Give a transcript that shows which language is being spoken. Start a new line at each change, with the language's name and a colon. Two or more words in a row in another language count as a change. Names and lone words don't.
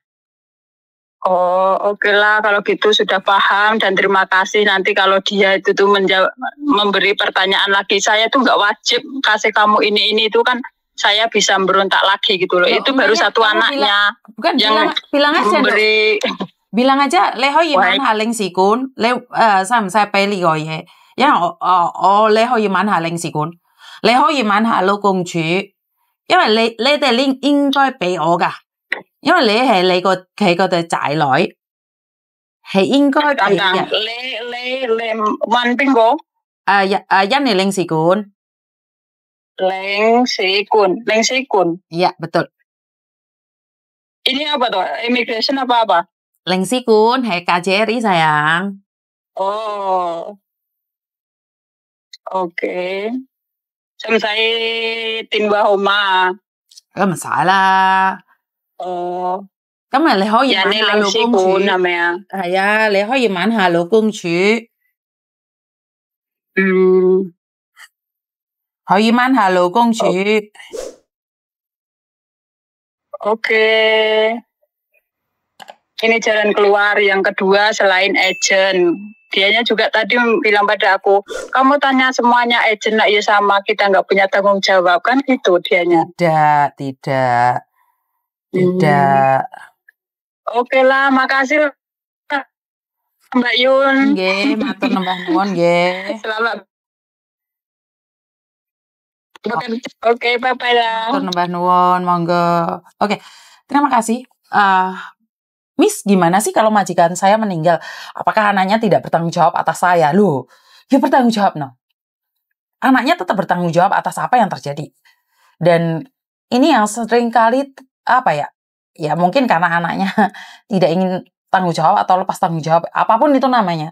Indonesian: Oh, oke lah kalau gitu sudah paham dan terima kasih. Nanti kalau dia itu tuh memberi pertanyaan lagi, saya tuh nggak wajib kasih kamu ini itu kan. Saya bisa berontak lagi gitu loh. Itu baru satu anaknya. Bilang aja memberi. Bilang aja
Cantonese: Lê 可以問下領事館，你使唔使俾呢個嘢？因為你可以問下領事館，你可以問下勞工處，因為你哋應該俾我㗎，因為你係佢個仔女，係應該俾嘅。你問邊個？印尼領事館。領事館.
Indonesian: Iya, betul. Ini apa tuh? Immigration apa?
Cantonese: 領事館係 KJRI, sayang. Oh. Oke. Không 使電話號碼。咁唔使啦。哦。咁你可以問下勞工處係咪啊？係啊，你可以問下勞工處。可以問下勞工處。 OK。
Indonesian: ini jalan keluar yang kedua selain agent. Dianya juga tadi bilang pada aku, kamu tanya semuanya agent lah, ya sama, kita nggak punya tanggung jawab, kan gitu dianya. Tidak. Oke lah, makasih Mbak Yun.
Javanese: Nggih, matur nembah nuwun nggih.
Indonesian: Selamat. Oke, bye-bye lah.
Javanese: Matur nembah nuwun, monggo.
Indonesian: Oke, terima kasih. Miss, gimana sih kalau majikan saya meninggal? Apakah anaknya tidak bertanggung jawab atas saya? Loh, ya bertanggung jawab, no. Anaknya tetap bertanggung jawab atas apa yang terjadi. Dan ini yang sering kali, ya mungkin karena anaknya tidak ingin tanggung jawab atau lepas tanggung jawab, apapun itu namanya.